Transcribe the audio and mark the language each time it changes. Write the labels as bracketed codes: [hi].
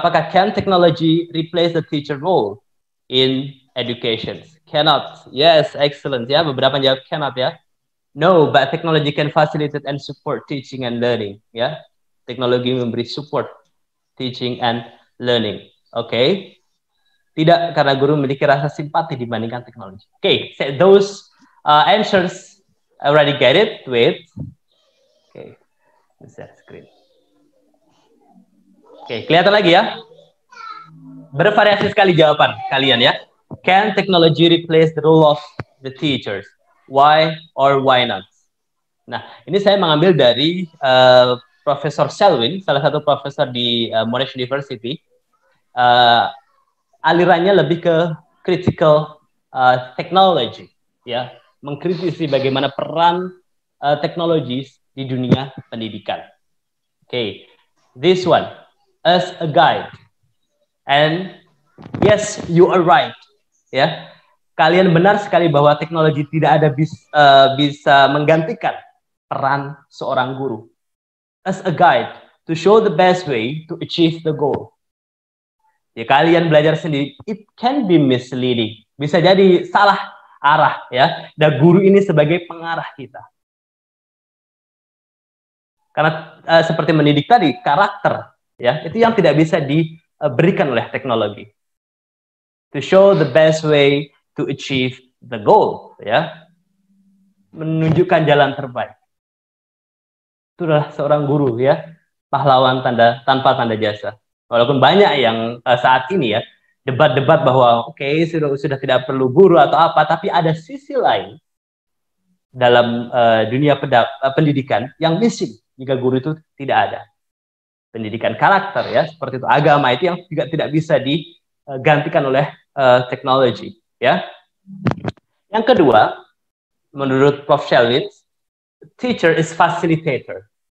[id] Apakah [en] can technology replace the teacher role in education? Cannot. Yes, excellent. [id] Ya, beberapa jawab [en] cannot, ya. No, but technology can facilitate and support teaching and learning. [id] Ya, teknologi memberi [en] support teaching and learning. [id] Oke. Tidak, karena guru memiliki rasa simpati dibandingkan teknologi. [en] Oke, those answers. I already get it. Wait. Okay. Share screen. [id] Oke, kelihatan lagi ya. Bervariasi sekali jawaban kalian ya. [en] Can technology replace the role of the teachers? Why or why not? [id] Nah, ini saya mengambil dari Profesor Selwyn, salah satu profesor di Monash University. Alirannya lebih ke critical technology, ya, mengkritisi bagaimana peran teknologi di dunia pendidikan. [en] Okay, this one as a guide, and yes, you are right, ya. [id] Kalian benar sekali bahwa teknologi tidak ada bisa menggantikan peran seorang guru. [en] As a guide to show the best way to achieve the goal. [id] Ya, kalian belajar sendiri, [en] it can be misleading. [id] Bisa jadi salah arah, ya. Dan guru ini sebagai pengarah kita. Karena seperti mendidik tadi, karakter, ya, itu yang tidak bisa diberikan oleh teknologi. [en] To show the best way to achieve the goal, ya. [id] Menunjukkan jalan terbaik. Itulah seorang guru, ya, pahlawan tanpa tanda jasa. Walaupun banyak yang saat ini, ya, debat-debat bahwa oke, sudah tidak perlu guru atau apa, tapi ada sisi lain dalam dunia pendidikan yang missing jika guru itu tidak ada. Pendidikan karakter, ya, seperti itu, agama itu yang juga tidak bisa digantikan oleh teknologi, ya. Yang kedua, menurut Prof. [en] Selwyn, teacher is facilitator.